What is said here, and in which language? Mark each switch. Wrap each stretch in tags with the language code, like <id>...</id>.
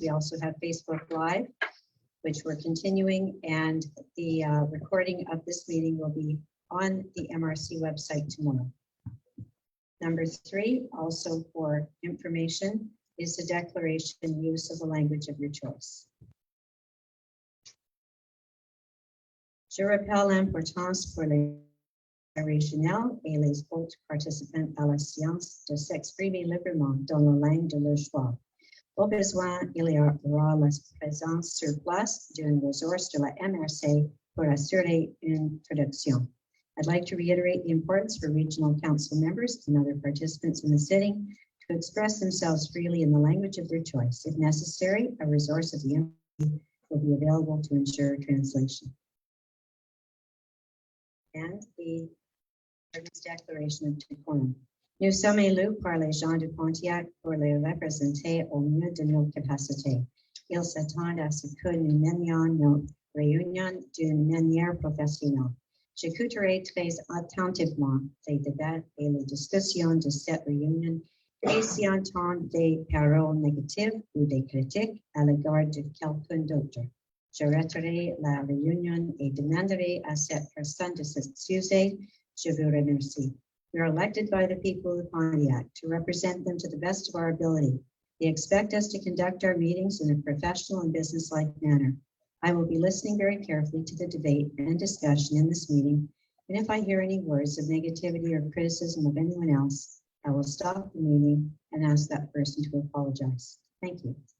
<en>We also have Facebook Live, which we're continuing, and the recording of this meeting will be on the MRC website tomorrow. Number 3, also for information, is the declaration use of the language of your choice.</en> <fr>Je rappelle l'importance pour les régionaux et les autres participants à la séance de s'exprimer librement dans la langue de leur choix. Au besoin, il y aura la présence sur place d'une ressource de la MRC pour assurer une traduction.</fr> <en>I'd like to reiterate the importance for regional council members and other participants in the sitting to express themselves freely in the language of their choice. If necessary, a resource of the MRC will be available to ensure translation. And the Declaration of Decorum.</en> <fr>Nous sommes élus par les gens de Pontiac pour les représenter au mieux de nos capacités. Ils s'attendent à ce que nous menions nos réunions d'une manière professionnelle. J'écouterai très attentivement les débats et les discussions de cette réunion et si j'entends des paroles négatives ou des critiques à l'égard de quelqu'un d'autre, j'arrêterai la réunion et demanderai à cette personne de s'excuser. Je vous remercie.</fr> <en>We are elected by the people of Pontiac to represent them to the best of our ability. They expect us to conduct our meetings in a professional and businesslike manner. I will be listening very carefully to the debate and discussion in this meeting, and if I hear any words of negativity or criticism of anyone else, I will stop the meeting and ask that person to apologize. Thank you.</en>